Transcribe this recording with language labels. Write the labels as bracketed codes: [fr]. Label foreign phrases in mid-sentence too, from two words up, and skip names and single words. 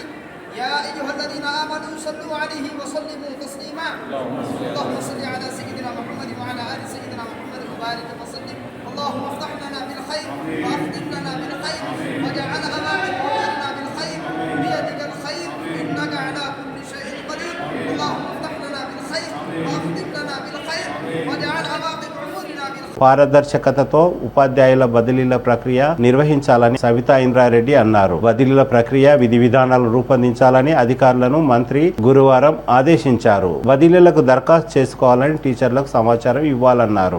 [ar] يا أيها الذين آمنوا صلوا عليه وسلموا تسليما اللهم صل على سيدنا محمد وعلى آل سيدنا محمد وبارك وسلم اللهم افتح لنا بالخير واختم لنا بالخير واجعل أمامنا بالخير بيدك الخير إنك على كل شيء قدير اللهم افتح لنا بالخير واختم لنا بالخير واجعل أمامنا [te] పారదర్శకతతో ఉపాధ్యాయుల బదిలీల ప్రక్రియ నిర్వహించాలని సవితా ఇంద్రారెడ్డి అన్నారు. బదిలీల ప్రక్రియ విధి విధానాలు రూపొందించాలని అధికారులను మంత్రి గురువారం ఆదేశించారు. బదిలీలకు దరఖాస్తు చేసుకోవాలని టీచర్లకు సమాచారం ఇవ్వాలన్నారు.